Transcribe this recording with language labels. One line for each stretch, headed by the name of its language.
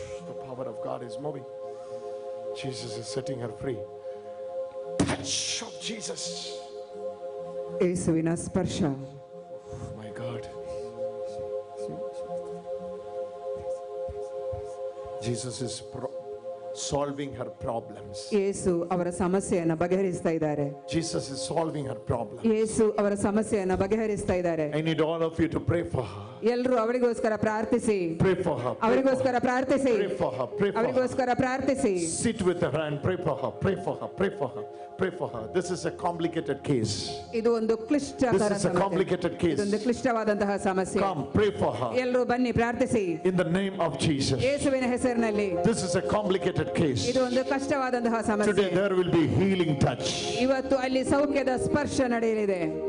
English: The power of God is moving. Jesus is setting her free. Touch of Jesus.
Kannada: ಯೇಸುವಿನ ಸ್ಪರ್ಶ.
English: My God. Jesus is solving her problems.
Kannada: ಯೇಸು ಅವರ ಸಮಸ್ಯೆಯನ್ನು ಬಗೆಹರಿಸ್ತಾ ಇದ್ದಾರೆ.
English: Jesus is solving her problems.
Kannada: ಯೇಸು ಅವರ ಸಮಸ್ಯೆಯನ್ನು ಬಗೆಹರಿಸ್ತಾ ಇದ್ದಾರೆ.
English: I need all of you to pray for her.
Kannada: ಎಲ್ಲರೂ ಅವರಿಗೋಸ್ಕರ ಪ್ರಾರ್ಥಿಸಿ.
English: Pray for her.
Kannada: ಅವರಿಗೋಸ್ಕರ ಪ್ರಾರ್ಥಿಸಿ.
English: Pray for her. Pray for her.
Kannada: ಅವರಿಗೋಸ್ಕರ ಪ್ರಾರ್ಥಿಸಿ.
English: Sit with her and pray for her. Pray for her. Pray for her. Pray for her. This is a complicated case.
Kannada: ಇದು ಒಂದು ಕ್ಲಿಷ್ಟಕರ
English: This is a complicated case.
Kannada: ಇದೊಂದು ಕ್ಲಿಷ್ಟವಾದಂತಹ ಸಮಸ್ಯೆ.
English: Come, pray for her.
Kannada: ಎಲ್ಲರೂ ಬನ್ನಿ ಪ್ರಾರ್ಥಿಸಿ.
English: In the name of Jesus.
Kannada: ಯೇಸುವಿನ ಹೆಸರಿನಲ್ಲಿ.
English: This is a complicated case.
Kannada: ಇದು ಒಂದು ಕಷ್ಟವಾದಂತಹ ಸಮಸ್ಯೆ.
English: Today there will be healing touch.
Kannada: ಇವತ್ತು ಅಲ್ಲಿ ಸೌಖ್ಯದ ಸ್ಪರ್ಶ ನಡೆಯಲಿದೆ.